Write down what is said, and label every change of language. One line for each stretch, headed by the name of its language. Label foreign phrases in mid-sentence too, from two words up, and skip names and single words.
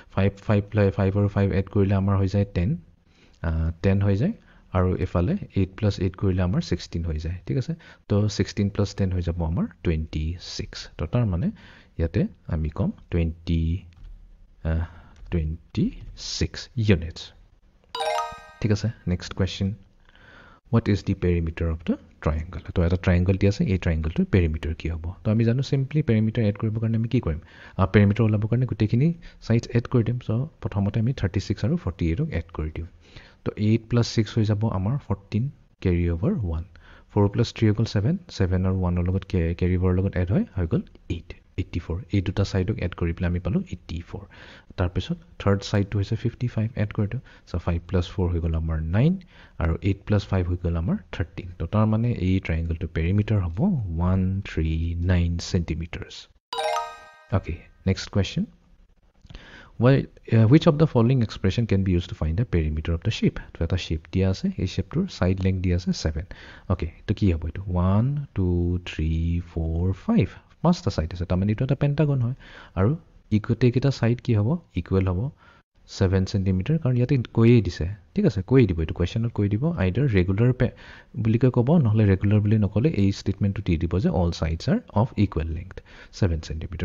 Assamese: 5 আৰু 5 এড কৰিলে আমাৰ হৈ যায় 10 হৈ যায় আৰু এফালে 8 + 8 কৰিলে আমাৰ 16 হৈ যায়। ঠিক আছে, তো 16 + 10 হৈ যাব আমাৰ 26। তো তাৰ মানে ইয়াতে আমি কম 26 ইউনিটছ। ঠিক আছে,
English: next question. What is the perimeter of the triangle?
Assamese: তো এটা ট্ৰায়াংগল দি আছে, এই ট্ৰায়াংগলটোৰ পেৰিমিটাৰ কি হ'ব? তো আমি জানো চিম্পলি
English: perimeter add
Assamese: কৰিবৰ কাৰণে আমি কি কৰিম, পেৰিমিটাৰ ওলাবৰ কাৰণে গোটেইখিনি
English: sides add
Assamese: কৰি দিম। সো প্ৰথমতে আমি 36 আৰু 48ক এড কৰি দিওঁ। তো 8 + 6 হৈ যাব আমাৰ 14
English: carry over
Assamese: 1। 4 + 3 হৈ গ'ল 7 আৰু 1ৰ লগত
English: carry over
Assamese: লগত এড হৈ গ'ল 84। এই দুটা সাইডক এড কৰি পেলাই আমি পালোঁ 84। তাৰপিছত
English: third side
Assamese: হৈছে 55 এড কৰি দিওঁ। সো 5 + 4 হৈ গ'ল আমাৰ 9 আৰু 8 + 5 হৈ গ'ল আমাৰ 13। তো তাৰ মানে এই ট্ৰায়াংগলটোৰ পেৰিমিটাৰ হ'ব 139 সেন্টিমিটাৰ্ছ। ওকে,
English: next question. Which of the following expression can be used to find the perimeter of the shape?
Assamese: তো এটা shape দিয়া আছে, এই shapeটোৰ
English: side length
Assamese: দিয়া আছে 7। ওকে, তো কি হ'ব এইটো 1 2 3 4 5 পাঁচটা সাইড আছে। তাৰমানে এইটো এটা পেণ্টাগন হয় আৰু গোটেইকেইটা সাইড কি হ'ব ইকুৱেল হ'ব 7 সেন্টিমিটাৰ, কাৰণ ইয়াতে কৈয়ে দিছে। ঠিক আছে, কৈয়ে দিব, এইটো কুৱেশ্যনত কৈ দিব
English: either regular
Assamese: বুলি কৈ ক'ব, নহ'লে ৰেগুলাৰ বুলি নক'লে এই ষ্টেটমেণ্টটো দি দিব যে
English: all sides are of equal length 7 centimeter.